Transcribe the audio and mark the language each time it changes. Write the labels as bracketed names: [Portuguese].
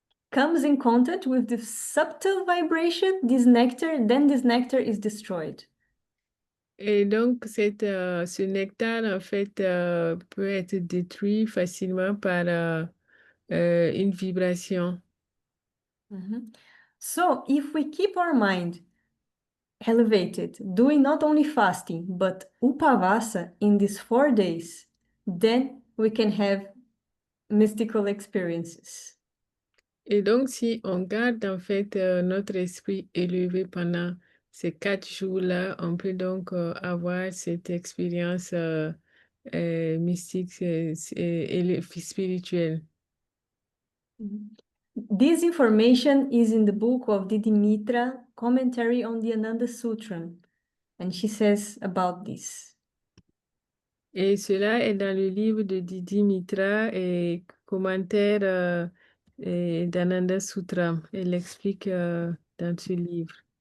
[English] Comes in contact with the subtle vibration, this nectar, then this nectar is destroyed. [French] et donc ce nectar, en fait, peut être détruit facilement par une vibration. Mhm. [English] So if we keep our mind elevated, doing not only fasting, but upavasa in these 4 days, then we can have mystical experiences. [French] Et donc, si on garde, en fait, notre esprit élevé pendant ces 4 jours-là, on peut donc avoir cette expérience mystique et spirituelle. Mhm. [English] This information is in the book of Didi Mitra, Commentary on the Ananda Sutra, and she says about this. [French] Et cela est dans le livre de Didi Mitra et commentaire d'Ananda Sutra. Elle explique dans ce livre.